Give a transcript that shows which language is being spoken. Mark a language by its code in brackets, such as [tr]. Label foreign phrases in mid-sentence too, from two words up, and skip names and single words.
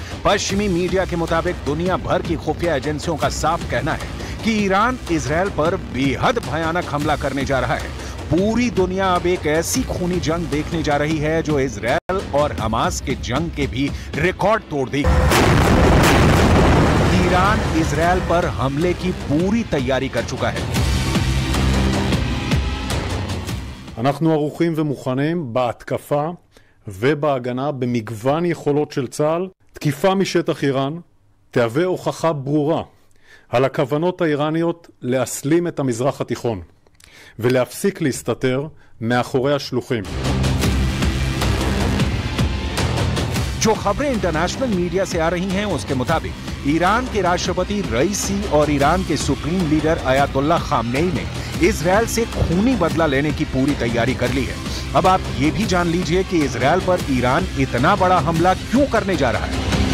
[hi] पश्चिमी मीडिया के मुताबिक दुनिया भर की खुफिया एजेंसियों का साफ कहना है कि ईरान इजराइल पर बेहद भयानक हमला करने जा रहा है। पूरी दुनिया अब एक ऐसी खूनी जंग देखने जा रही है जो इजराइल और हमास के जंग के भी रिकॉर्ड तोड़ देगी। ईरान इजराइल पर हमले की पूरी तैयारी कर चुका है। [he] אנחנו ערוכים ומוכנים בהתקפה ובהגנה במגוון יכולות של צה"ל. תקיפה משטח איראן תהווה הוכחה ברורה על הכוונות האיראניות להסלים את המזרח התיכון ולהפסיק להסתתר מאחורי השלוחים. [hi] जो खबरें [en] international media [hi] से आ रही हैं उसके मुताबिक ईरान के राष्ट्रपति रईसी और ईरान के [en] supreme leader [hi] अयातुल्लाह खामनेई ने इजराइल से खूनी बदला लेने की पूरी तैयारी कर ली है। अब आप ये भी जान लीजिए कि इजराइल पर ईरान इतना बड़ा हमला क्यों करने जा रहा है।